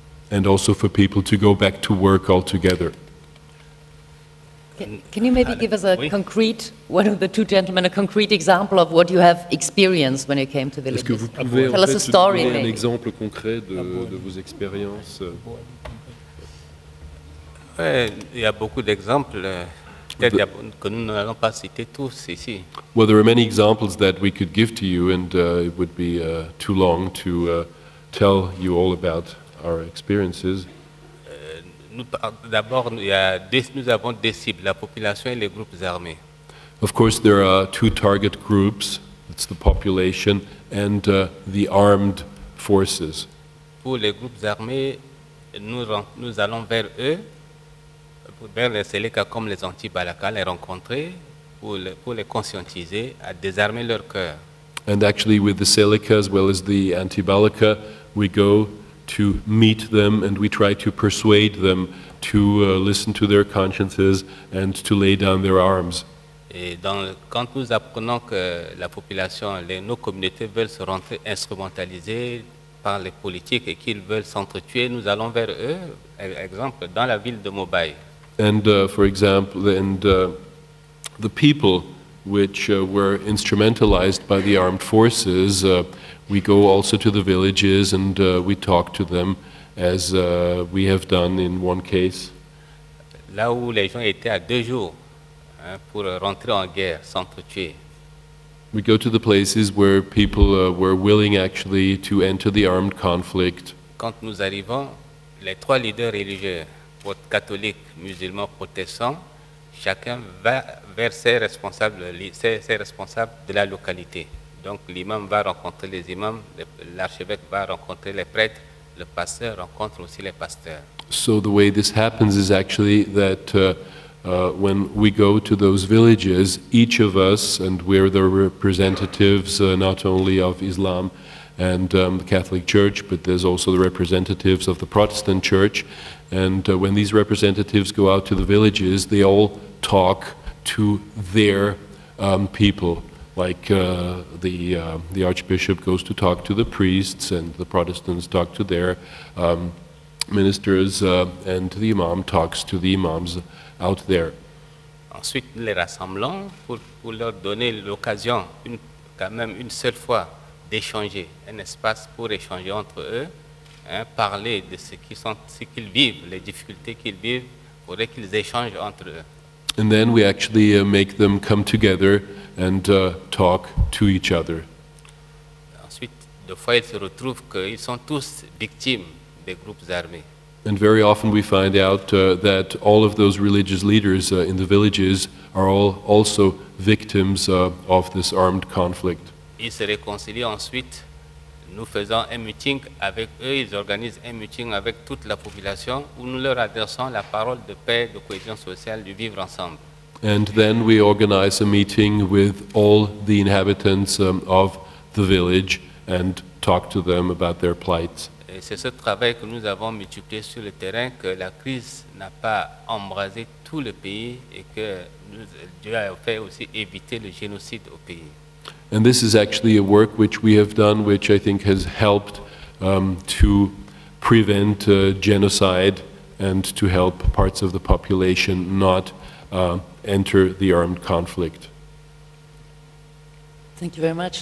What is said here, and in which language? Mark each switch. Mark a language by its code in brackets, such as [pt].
[en] And also for people to go back to work altogether. Can you maybe give us a concrete, one of the two gentlemen, a concrete example of what you have experienced when you came to villages? [fr] Est-ce que vous pouvez [en] Tell us a story, [fr] donner un [en] maybe. [fr] exemple concret de vos expériences? Ouais, il y a beaucoup d'exemples. Peut-être que nous n'allons pas citer tous ici. [en] Well, there are many examples that we could give to you, and it would be too long to tell you all about our experiences. [fr] D'abord, nous avons deux cibles, la population et les groupes armés. [en] Of course, there are two target groups. It's the population and the armed forces. [fr] Pour les groupes armés, nous allons vers eux, vers les Séléka comme les anti-Balaka, les rencontrer, pour les conscientiser, à désarmer leur cœur. [en] And actually, with the Seleka as well as the anti-Balaka, we go to meet them and we try to persuade them to listen to their consciences and to lay down their arms. [fr] Et quand nous apprenons que la population, nos communautés veulent se rentrer instrumentalisées par les politiques et qu'ils veulent s'entretuer, nous allons vers eux, exemple, dans la ville de Mobile. [en] And for example, the people which were instrumentalized by the armed forces, we go also to the villages and we talk to them, as we have done in one case. [fr] Là où les gens étaient à 2 jours pour rentrer en guerre, s'entretuer. [en] We go to the places where people were willing actually to enter the armed conflict. [fr] Quand nous arrivons, les 3 leaders religieux, catholiques, musulmans, protestants, chacun va vers ses responsables de la localité. Donc l'imam va rencontrer les imams, l'archevêque va rencontrer les prêtres, le pasteur rencontre aussi les pasteurs. [en] So the way this happens is actually that when we go to those villages, each of us, and we're the representatives not only of Islam and the Catholic Church, but there's also the representatives of the Protestant Church, and when these representatives go out to the villages, they all talk to their people. Like the Archbishop goes to talk to the priests, and the Protestants talk to their ministers, and the Imam talks to the Imams out there. [fr] Ensuite, nous les rassemblons pour leur donner l'occasion, quand même une seule fois, d'échanger, un espace pour échanger entre eux, parler de ce qu'ils vivent, les difficultés qu'ils vivent, pour qu'ils échangent entre eux. [en] And then we actually make them come together and talk to each other. [fr] Ensuite, des fois, ils se retrouvent qu'ils sont tous victimes des groupes armés. [en] And very often we find out that all of those religious leaders in the villages are all also victims of this armed conflict. [fr] Ils se réconcilient ensuite. Nous faisons un meeting avec eux, ils organisent un meeting avec toute la population où nous leur adressons la parole de paix, de cohésion sociale, du vivre ensemble. [en] And then we organize a meeting with all the inhabitants of the village and talk to them about their plight. [fr] Et c'est ce travail que nous avons multiplié sur le terrain, que la crise n'a pas embrasé tout le pays et que Dieu a fait aussi éviter le génocide au pays. [en] And this is actually a work which we have done, which I think has helped to prevent genocide and to help parts of the population not enter the armed conflict. Thank you very much.